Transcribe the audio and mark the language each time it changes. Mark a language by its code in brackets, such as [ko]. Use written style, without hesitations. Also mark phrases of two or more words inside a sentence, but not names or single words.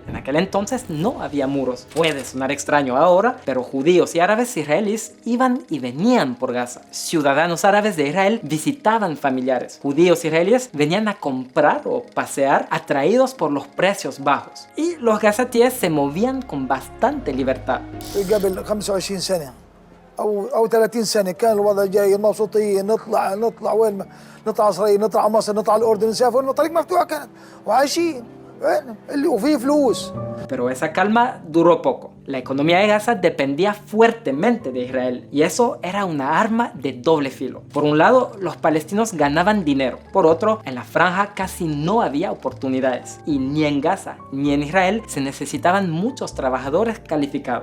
[es] En aquel entonces no había muros. Puede sonar extraño ahora, pero judíos y árabes israelíes iban y venían por Gaza. Ciudadanos árabes de Israel visitaban familiares. Judíos israelíes venían a comprar o pasear, atraídos por los precios bajos. Y los gazatíes se movían con bastante libertad. [ar] قبل 25 سنة أو 30 سنة كان الوضع جاي مبسوطين، نطلع وين نطلع إسرائيل، نطلع مصر، نطلع الأردن، نسافر، الطريق مفتوحة كانت وعايشين وفي فلوس. [es] Pero esa calma duró poco. La economía de Gaza dependía fuertemente de Israel y eso era una arma de doble filo. Por un lado, los palestinos ganaban dinero. Por otro, en la franja casi no había oportunidades y ni en Gaza ni en Israel se necesitaban muchos trabajadores calificados.